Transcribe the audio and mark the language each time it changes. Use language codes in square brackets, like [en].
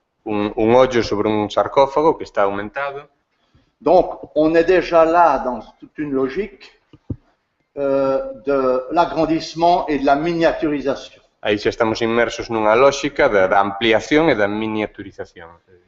[gl] Un ollo sobre un sarcófago que está aumentado. [fr] Donc, on est déjà là dans toute une logique de l'agrandissement et de la miniaturisation. [gl] Aí xa estamos inmersos nunha lógica da ampliación e da miniaturización.